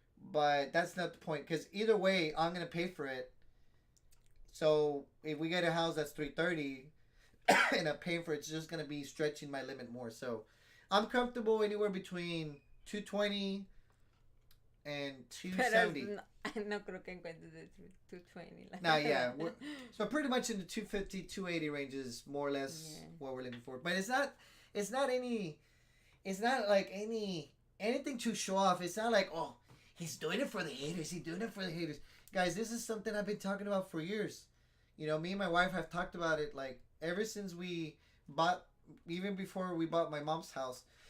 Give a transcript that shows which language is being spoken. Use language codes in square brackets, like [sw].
[en] But that's not the point, because either way, I'm gonna pay for it. So if we get a house that's 330, and I'm paying for it, it's just gonna be stretching my limit more. So I'm comfortable anywhere between 220 and [es] Pero [en] 270. [es] no creo que encuentres de 220. [en] Nah, yeah. So pretty much in the 250, 280 range is more or less what we're looking for. But it's not like anything to show off. It's not like, oh, he's doing it for the haters. He's doing it for the haters. Guys, this is something I've been talking about for years. You know, me and my wife have talked about it like ever since we bought, even before we bought my mom's house.